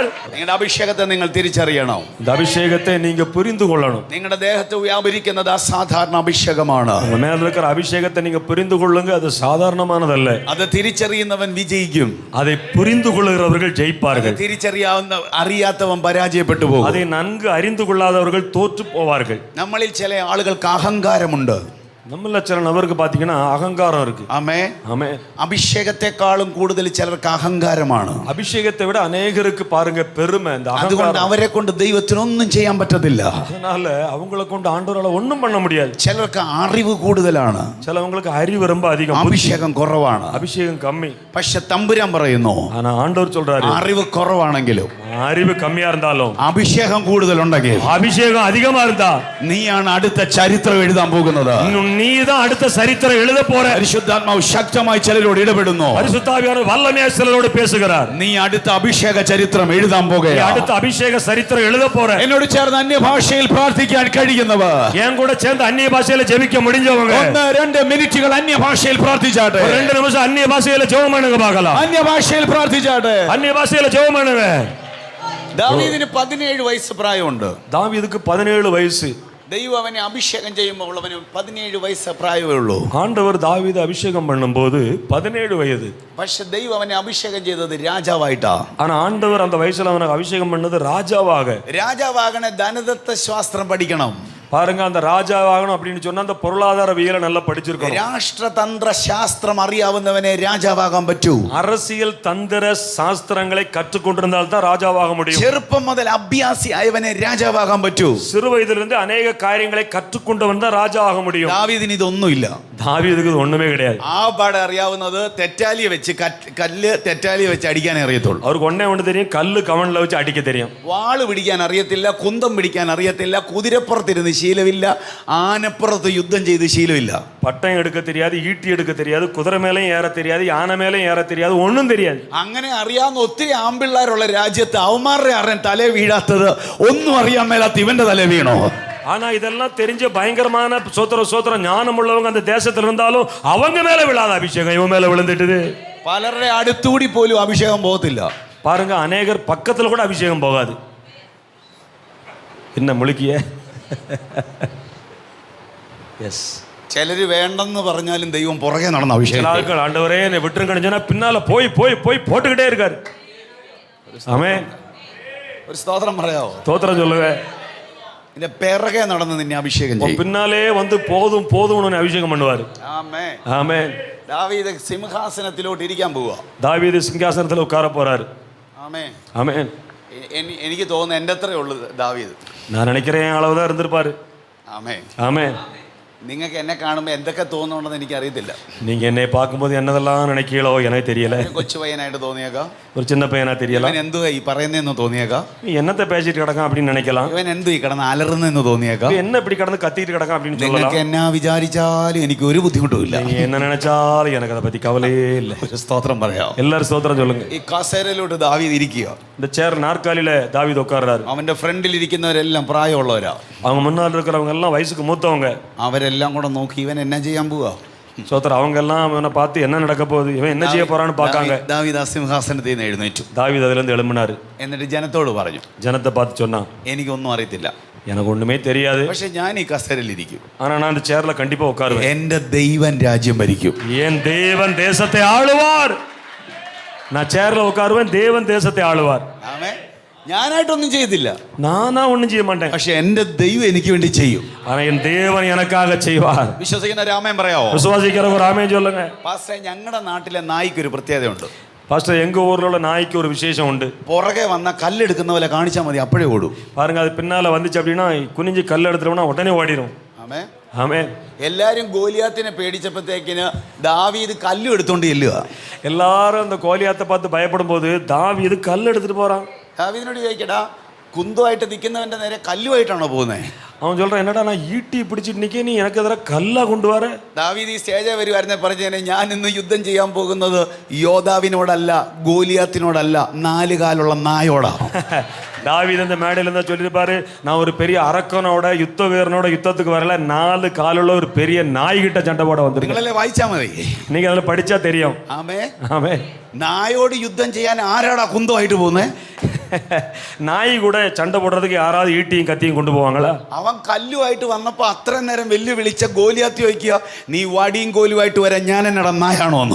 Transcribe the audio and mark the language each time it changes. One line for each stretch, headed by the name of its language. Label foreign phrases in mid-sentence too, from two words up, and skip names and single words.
Malayalam: നിങ്ങളുടെ അഭിഷേകത്തെ നിങ്ങൾ തിരിച്ചറിയണം.
Tamil: இந்த அபிஷேகத்தை நீங்க புரிந்து கொள்ளணும்.
Malayalam: നിങ്ങളുടെ ദേഹത്ത് വ്യാപരിക്കുന്നത് അസാധാരണ അഭിഷേകമാണ്.
Tamil: உங்க மேல இருக்கிற அபிஷேகத்தை நீங்க புரிந்து கொள்ளுங்க. அது சாதாரணமானதல்ல.
Malayalam: അത് തിരിച്ചറിയുന്നവൻ വിജയിക്കും.
Tamil: அதை புரிந்து கொள்ளுகிறவர்கள் ஜெயிப்பார்கள்.
Malayalam: അറിയാത്തവൻ പരാജയപ്പെട്ടു പോകും.
Tamil: அதை நன்கு அறிந்து கொள்ளாதவர்கள் தோற்று போவார்கள்.
Malayalam: നമ്മളിൽ ചില ആളുകൾക്ക് അഹങ്കാരമുണ്ട്.
Tamil: நம்மள சில நபருக்கு பாத்தீங்கன்னா அகங்காரம் இருக்கு.
Malayalam: ആമേൻ.
Tamil: ஆமென்.
Malayalam: അഭിഷേകത്തെക്കാളും കൂടുതൽ ചിലർക്ക് അഹങ്കാരമാണ്.
Tamil: அபிஷேகத்தை விட அநேகருக்கு பாருங்க பெருமை இந்த
Malayalam: അതുകൊണ്ട്
Tamil: அகங்காரம்.
Malayalam: അവരെ കൊണ്ട് ദൈവത്തിനൊന്നും ചെയ്യാൻ പറ്റത്തില്ല.
Tamil: அதனால அவங்கள கொண்டு ஆண்டவரால ஒண்ணும் பண்ண முடியாது.
Malayalam: ചിലർക്ക് അറിവ് കൂടുതലാണ്,
Tamil: சிலவங்களுக்கு அறிவு ரொம்ப அதிகம்,
Malayalam: അഭിഷേകം കുറവാണ്.
Tamil: அபிஷேகம் கம்மி.
Malayalam: പക്ഷെ തമ്പുരാൻ പറയുന്നു,
Tamil: ஆனா ஆண்டவர் சொல்றாரு
Malayalam: അറിവ് കുറവാണെങ്കിലും
Tamil: அறிவு கம்மியா இருந்தாலும்
Malayalam: അഭിഷേകം കൂടുതലുണ്ടെങ്കിൽ
Tamil: அபிஷேகம் அதிகமா இருந்தா
Malayalam: നീയാണ് അടുത്ത ചരിത്രം എഴുതാൻ പോകുന്നത്.
Tamil: நீதான் அடுத்த சரித்திரம் எழுத போற.
Malayalam: പരിശുദ്ധാത്മാവ് ശക്തമായി ചിലരോട് ഇടപെടുന്നു.
Tamil: பரிசுத்தாவியானவர் வல்லமையா சிலரோடு பேசுகிறார்.
Malayalam: നീ അടുത്ത അഭിഷേക ചരിത്രം എഴുതാൻ പോകുകയാണ്.
Tamil: அடுத்த அபிஷேக சரித்திரம் எழுத போற.
Malayalam: എന്നോട് ചേർന്ന് അന്യഭാഷയിൽ പ്രാർത്ഥിക്കാൻ കഴിയുന്നവർ,
Tamil: என் கூட சேர்ந்து அந்நிய பாஷையில ஜெபிக்க முடிஞ்சவங்க
Malayalam: 1-2 മിനിറ്റുകൾ അന്യഭാഷയിൽ പ്രാർത്ഥിച്ചാട്ടെ.
Tamil: 2 நிமிஷம் அந்நிய பாஷையில ஜெபம் பண்ணுங்க பார்க்கலாம்.
Malayalam: അന്യഭാഷയിൽ പ്രാർത്ഥിച്ചാട്ടെ.
Tamil: அந்நிய பாஷையில ஜெபம் பண்ணுங்க.
Malayalam: ദാവീദിന് 17 വയസ്സ് പ്രായമുണ്ട്.
Tamil: தாவீதுக்கு 17 வயசு.
Malayalam: ദൈവം അവനെ അഭിഷേകം ചെയ്യുമ്പോൾ അവന് 17 വയസ്സ് പ്രായമേ ഉള്ളൂ.
Tamil: ஆண்டவர் தாவீது அபிஷேகம் பண்ணும்போது 17 வயது.
Malayalam: പക്ഷെ ദൈവം അവനെ അഭിഷേകം ചെയ്തത് രാജാവായിട്ടാ.
Tamil: ஆனா ஆண்டவர் அந்த வயசுல அவனுக்கு அபிஷேகம் பண்ணது ராஜாவாக.
Malayalam: രാജാവാകണ ധനദത്ത ശാസ്ത്രം പഠിക്കണം.
Tamil: பாருங்க, அந்த ராஜாவாகணும் அப்படின்னு சொன்னா அந்த பொருளாதாரவியலை நல்லா படிச்சிருக்கணும்.
Malayalam: രാഷ്ട്രതന്ത്ര ശാസ്ത്രം അറിയാവുന്നവനെ രാജാവാകാൻ പറ്റൂ.
Tamil: அரசியல் தந்திர சாஸ்திரங்களை கற்றுக்கொண்டிருந்தால் தான் ராஜாவாக முடியும்.
Malayalam: ചെറുപ്പം മുതൽ അഭ്യാസി ആയവനെ രാജാവാകാൻ പറ്റൂ.
Tamil: சிறு வயதிலிருந்து அநேக காரியங்களை கற்றுக்கொண்டவன் தான் ராஜாவாக முடியும்.
Malayalam: ദാവീദിന് ഇതൊന്നുമില്ല.
Tamil: தாவீதுக்கு இது ஒண்ணுமே கிடையாது.
Malayalam: ആ പാടെ അറിയാവുന്നത് തെറ്റാലിയെ വെച്ച് കല്ല് തെറ്റാലിയെ വെച്ച് അടിക്കാനേ അറിയത്തുള്ളൂ.
Tamil: அவருக்கு ஒண்ணு தெரியும், கல்லு கவன்ல வச்சு அடிக்க தெரியும்.
Malayalam: വാള് പിടിക്കാൻ അറിയത്തില്ല, കുന്തം പിടിക്കാൻ അറിയത്തില്ല, കുതിരപ്പുറത്തിരുന്ന് ശീലമില്ല, ആനപ്പുറത്ത് യുദ്ധം ചെയ്ത് ശീലമില്ല.
Tamil: பட்டயம் எடுக்க தெரியாது, ஈட்டி எடுக்க தெரியாது, குதிரை மேலேயும் ஏற தெரியாது, யானை மேலேயும் ஏற தெரியாது, ஒண்ணும் தெரியாது.
Malayalam: അങ്ങനെ അറിയാവുന്ന ഒത്തിരി ആമ്പിള്ളേരുള്ള രാജ്യത്ത് അവന്മാരുടെ ആരുടെ തല വീഴാത്തത് ഒന്നും അറിയാൻ മേലാത്ത ഇവന്റെ തല വീണോ?
Tamil: ஆனா இதெல்லாம் தெரிஞ்ச பயங்கரமான சோத்திரம் ஞானம் உள்ளவங்க அந்த தேசத்துல இருந்தாலும் அவங்க மேல விழாத அபிஷேகம் இவன் மேல விழுந்துட்டுது.
Malayalam: പലരുടെ അടുത്തുകൂടി പോലും അഭിഷേകം പോകത്തില്ല.
Tamil: பாருங்க, அநேகர் பக்கத்துல கூட அபிஷேகம் போகாது. என்ன முழுக்கிய எஸ்
Malayalam: ചിലര് വേണ്ടെന്ന് പറഞ്ഞാലും ദൈവം പുറകെ നടന്ന അഭിഷേകം.
Tamil: ஆட்கள் ஆண்டவரே என்னை விட்டுருங்கன்னு சொன்னா பின்னால போய் போய் போய் போட்டுக்கிட்டே இருக்காரு. ஆமென்.
Malayalam: ഒരു സ്തോത്രം പറയാവോ?
Tamil: ஸ்தோத்திரம் சொல்லுங்க.
Malayalam: ഇതിന്റെ പിറകെ നടന്ന് നിന്നെ അഭിഷേകം ചെയ്യും.
Tamil: பின்னாலே வந்து போதும் போதும்னு அபிஷேகம் பண்ணுவாரு.
Malayalam: ആമേൻ.
Tamil: ஆமென்.
Malayalam: ദാവീദ് സിംഹാസനത്തിലോട്ട് ഇരിക്കാൻ പോവുക.
Tamil: தாவீது சிங்காசனத்துல உட்கார போறாரு.
Malayalam: ആമേൻ.
Tamil: ஆமென்.
Malayalam: എനിക്ക് തോന്നുന്നു എൻ്റെ അത്രേ ഉള്ളൂ ദാവീദ്.
Tamil: நான் நினைக்கிறேன் அளவுதான் இருந்திருப்பாரு.
Malayalam: ആമേൻ.
Tamil: ஆமென்.
Malayalam: നിങ്ങൾക്ക് എന്നെ കാണുമ്പോൾ എന്തൊക്കെ തോന്നുന്നുണ്ടെന്ന് എനിക്ക് അറിയത്തില്ല.
Tamil: நீங்க என்னை பார்க்கும்போது என்னதெல்லாம் நினைக்கீங்களோ எனக்கு தெரியல.
Malayalam: കൊച്ചു പയ്യനായിട്ട് തോന്നിയേക്കാം,
Tamil: ஒரு சின்ன பையனா தெரியல.
Malayalam: ഇവൻ എന്തുവാ ഈ പറയുന്നതെന്ന് തോന്നിയേക്കാം,
Tamil: நீ என்னத்தை பேசிட்டு கிடக்கான் அப்படின்னு நினைக்கலாம்.
Malayalam: ഇവൻ എന്തു ഈ കിടന്ന് അലറുന്നെന്ന് തോന്നിയേക്കാം.
Tamil: என்ன இப்படி கடந்து கத்திட்டு கிடக்கான் அப்படின்னு சொல்லலாம்.
Malayalam: നിങ്ങൾക്ക് എന്നാ വിചാരിച്ചാലും എനിക്ക് ഒരു ബുദ്ധിമുട്ടുമില്ല.
Tamil: நீ என்ன நினைச்சாலும் எனக்கு அதை பத்தி கவலையே இல்லை.
Malayalam: ഒരു സ്തോത്രം പറയാം.
Tamil: எல்லாரும் ஸ்தோத்திரம் சொல்லுங்க.
Malayalam: ഈ കസേരയിലോട്ട് ദാവീദ് ഇരിക്കുക.
Tamil: இந்த சேர் நாற்காலியில தாவீது உட்கார்றாரு.
Malayalam: അവന്റെ ഫ്രണ്ടിൽ ഇരിക്കുന്നവരെല്ലാം പ്രായമുള്ളവരാ.
Tamil: அவங்க முன்னாடி இருக்கிறவங்க எல்லாம் வயசுக்கு மூத்தவங்க.
Malayalam: അവരെല്ലാം കൂടെ നോക്കി ഇവൻ എന്നാ ചെയ്യാൻ പോവാ.
Tamil: சோத்திரம் அவங்க எல்லாம் இவனை பார்த்து என்ன நடக்க போகுது, இவன் என்ன செய்ய போறான்னு பார்க்காங்க.
Malayalam: ദാവീദ് ആ സിംഹാസനത്തിൽ നിന്ന് എഴുന്നേറ്റു.
Tamil: தாவீது அதுல இருந்து எழும்பினாரு.
Malayalam: എന്നിട്ട് ജനത്തോട് പറഞ്ഞു,
Tamil: ஜனத்தை பார்த்து சொன்னா,
Malayalam: എനിക്കൊന്നും അറിയത്തില്ല,
Tamil: எனக்கு ஒண்ணுமே தெரியாது,
Malayalam: പക്ഷെ ഞാൻ ഈ കസേരയിൽ ഇരിക്കും.
Tamil: ஆனா நான் அந்த சேர்ல கண்டிப்பா உட்காருவேன்.
Malayalam: എന്റെ ദൈവൻ രാജ്യം ഭരിക്കും.
Tamil: என் தேவன் தேசத்தை ஆளுவார். நான் சேர்ல உட்காருவேன், தேவன் தேசத்தை ஆளுவார்.
Malayalam: ആമേൻ. ഞാനായിട്ടൊന്നും ചെയ്തില്ല,
Tamil: நானா ஒண்ணும் செய்ய மாட்டேன்,
Malayalam: പക്ഷെ എന്റെ ദൈവം എനിക്ക് വേണ്ടി ചെയ്യും.
Tamil: ஆனா என் தேவன் எனக்காக செய்வார்.
Malayalam: വിശ്വസിക്കുന്ന രാമൻ പറയാവോ?
Tamil: விசுவாசிக்கிறவங்க ஒரு ஆமென் சொல்லுங்க.
Malayalam: പാസ്റ്ററെ, ഞങ്ങളുടെ നാട്ടിലെ നായ്ക്ക് ഒരു പ്രത്യേകതയുണ്ട്.
Tamil: பாஸ்டர், எங்க ஊர்ல உள்ள நாய்க்கு ஒரு விசேஷம் உண்டு.
Malayalam: പുറകെ വന്ന കല്ലെടുക്കുന്ന പോലെ കാണിച്ചാൽ മതി, അപ്പോഴേ ഓടും.
Tamil: பாருங்க, அது பின்னால வந்துச்சு அப்படின்னா குனிஞ்சு கல் எடுத்துட்டோம்னா உடனே ஓடிடும்.
Malayalam: ആമേൻ.
Tamil: ஆமென்.
Malayalam: എല്ലാരും ഗോലിയാത്തിനെ പേടിച്ചപ്പോഴത്തേക്കിന് ദാവീദ് കല്ലും എടുത്തോണ്ട് ചെല്ലുക.
Tamil: எல்லாரும் அந்த கோலியாத்தை பார்த்து பயப்படும் போது தாவீது கல் எடுத்துட்டு போறான்.
Malayalam: ദാവീദിനോട് ചോദിക്കടാ, കുന്തമായിട്ട് നിൽക്കുന്നവന്റെ നേരെ കല്ലുമായിട്ടാണോ പോകുന്നത്?
Tamil: அவன் சொல்றான், என்னடா நான் ஈட்டி பிடிச்சிட்டு நிக்க, நீ எனக்கு எதிராக கல்லா கொண்டு வர?
Malayalam: ദാവീദ് ഈ സ്റ്റേജ് വരുവായിരുന്നെ പറഞ്ഞു, ഞാൻ ഇന്ന് യുദ്ധം ചെയ്യാൻ പോകുന്നത് യോദാവിനോടല്ല, ഗോലിയാത്തിനോടല്ല, 4 കാലുള്ള നായോടാ.
Tamil: தாவீது அந்த மேடையில இருந்தா சொல்லிருப்பாரு, நான் ஒரு பெரிய அரக்கனோட யுத்த வீரனோட யுத்தத்துக்கு வரல, 4 காலுள்ள ஒரு பெரிய நாய்கிட்ட சண்டை போட வந்திருக்கேன்.
Malayalam: നിങ്ങളല്ലേ വായിച്ചാ മതി,
Tamil: நீங்க அதுல படிச்சா தெரியும்.
Malayalam: ആമേ.
Tamil: ஆமே.
Malayalam: നായോട് യുദ്ധം ചെയ്യാൻ ആരാടാ കുന്തമായിട്ട് പോകുന്നേ?
Tamil: நாய் கூட சண்டை போடுறதுக்கு யாராவது ஈட்டியும் கத்தியும் கொண்டு போவாங்களா?
Malayalam: അവൻ കല്ലുമായിട്ട് വന്നപ്പോ അത്ര നേരം വെല്ലുവിളിച്ച ഗോലിയാത്തി ചോദിക്കുക, നീ വടിയും കോലുമായിട്ട് വരാൻ ഞാൻ എന്നടാ നായാണോ എന്ന്.